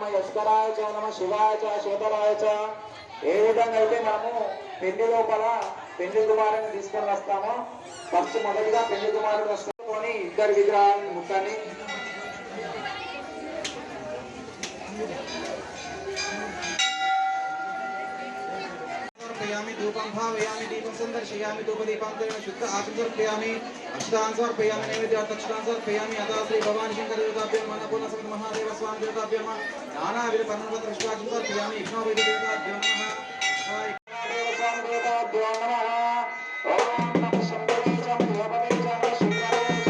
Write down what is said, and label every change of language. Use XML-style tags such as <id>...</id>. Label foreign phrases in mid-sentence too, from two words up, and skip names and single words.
<sa>భాస్కరాయ చ నమ శివాయ చ శేతరాయ చ.</sa> <te>ఏ విధంగా అయితే మనము పెళ్లి లోపల పెళ్లి కుమారుని తీసుకొని వస్తామో ఫస్ట్ మొదటిగా పెళ్లి కుమారుడు వస్తుకొని ఇద్దరు విగ్రహాలను ముట్టని</te> <sa>धूपं भावयामि दीपं संदर्शयामि धूपदीपान्तरेण शुद्ध आचमनं समर्पयामि अष्टाङ्गं समर्पयामि नैवेद्यार्थं दक्षिणां समर्पयामि अतः श्री भवानी शंकर देवताभ्यो नमः अन्नपूर्ण समेत महादेव स्वामी देवताभ्यो नमः नानाविध परमपत्र पुष्पार्चनं समर्पयामि विष्णुवेदी देवताभ्यो नमः महादेव स्वामी देवताभ्यो नमः ओम नमः शंभवे च भवे च शिवाय</sa>